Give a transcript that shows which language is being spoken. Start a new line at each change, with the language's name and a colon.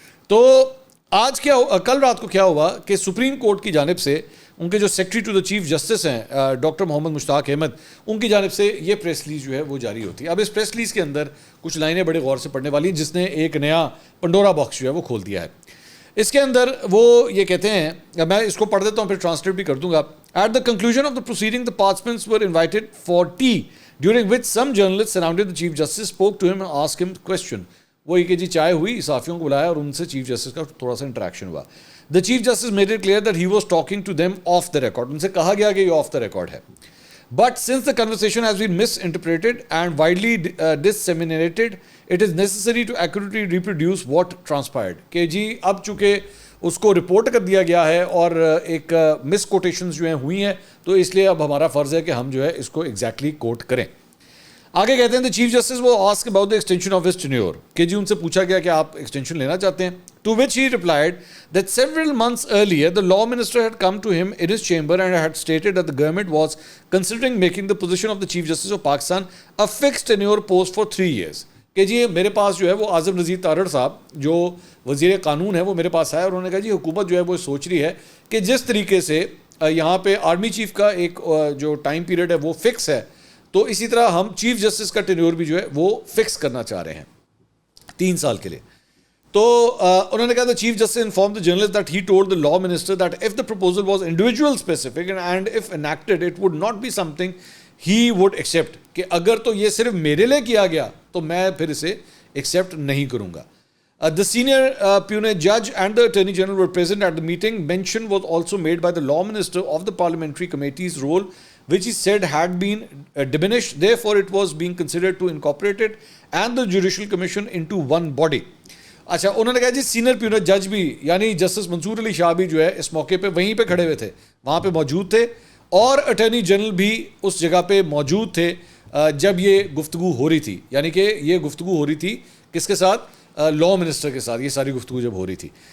Urdu: تو آج کل رات کو کیا ہوا کہ سپریم کورٹ کی جانب سے ان کے جو secretary to the chief justice ہیں ڈاکٹر محمد مشتاق احمد, ان کی جانب سے یہ پریس ریلیز جو ہے وہ جاری ہوتی ہے. اب اس پریس ریلیز کے اندر کچھ لائنیں بڑے غور سے پڑھنے والی ہیں جس نے ایک نیا پنڈورا باکس جو ہے وہ کھول دیا ہے. اس کے اندر وہ یہ کہتے ہیں, میں اس کو پڑھ دیتا ہوں پھر ٹرانسلیٹ بھی کر دوں گا.
English: At the conclusion of the proceeding the participants were invited for tea during which some journalists surrounded the chief justice, spoke to him and asked him question.
Urdu: وہ یہ کہ جی چائے ہوئی, صحافیوں کو بلایا اور ان سے چیف جسٹس کا تھوڑا سا انٹریکشن ہوا.
English: The chief justice made it clear that he was talking to them off the record.
Urdu: ان سے کہا گیا کہ یہ آف دا ریکارڈ ہے.
English: But since the conversation has been misinterpreted and widely disseminated, it is necessary to accurately reproduce what transpired.
Urdu: کہ جی اب چونکہ اس کو رپورٹ کر دیا گیا ہے اور ایک مس کوٹیشنز جو ہیں ہوئی ہیں تو اس لیے اب ہمارا فرض ہے کہ ہم جو ہے اس کو ایگزیکٹلی کوٹ کریں. آگے کہتے ہیں
English: the chief justice was asked about the extension of his tenure.
Urdu: کہ جی ان سے پوچھا گیا کہ آپ ایکسٹینشن لینا چاہتے ہیں.
English: To which he replied that several months earlier the law minister had come to him in his chamber and had stated that the government was considering making the position of the chief justice of Pakistan a fixed tenure post for 3 years.
Urdu: کہ جی میرے پاس جو ہے وہ اعظم رضی تارڑ صاحب جو وزیر قانون ہے وہ میرے پاس آیا اور انہوں نے کہا جی حکومت جو ہے وہ سوچ رہی ہے کہ جس طریقے سے یہاں پہ آرمی چیف کا ایک جو ٹائم پیریڈ ہے وہ فکس ہے, تو اسی طرح ہم چیف جسٹس کا ٹینیور بھی جو ہے وہ فکس کرنا چاہ رہے ہیں 3 سال کے لیے. تو انہوں نے کہا
English: the chief justice informed the journalist that he told the law minister that if the proposal was individual specific and if enacted it would not be something he would accept.
Urdu: کہ اگر تو یہ صرف میرے لیے کیا گیا تو میں پھر اسے ایکسیپٹ نہیں کروں گا.
English: The senior peonage judge and the attorney general were present at the meeting. Mention was also made by the law minister of the parliamentary committee's role, which he said had been diminished. Therefore, it was being considered to incorporate it and the judicial commission into one body.
Urdu: اچھا انہوں نے کہا جی senior پیونج جج بھی یعنی justice منصور علی شاہ بھی جو ہے اس موقع پہ وہیں پہ کھڑے ہوئے تھے, وہاں پہ موجود تھے, اور اٹارنی جنرل بھی اس جگہ پہ موجود تھے جب یہ گفتگو ہو رہی تھی. یعنی کہ یہ گفتگو ہو رہی تھی کس کے ساتھ؟ لاء منسٹر کے ساتھ یہ ساری گفتگو جب ہو رہی تھی.